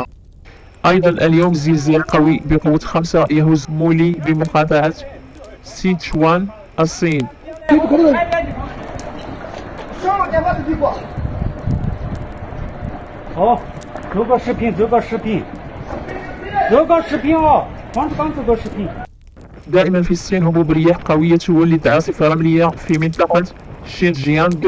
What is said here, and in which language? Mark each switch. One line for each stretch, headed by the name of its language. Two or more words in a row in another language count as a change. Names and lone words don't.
Arabic: أيضا اليوم زلزال قوي بقوة 5 يهز مولي بمقاطعة سيتشوان الصين.
Chinese: 好，走个视频，走个视频，走个视频啊！光走个视频。
Arabic: دائما في الصين هبوب رياح قوية تولد عاصفة رملية في منطقة شينجيانغ.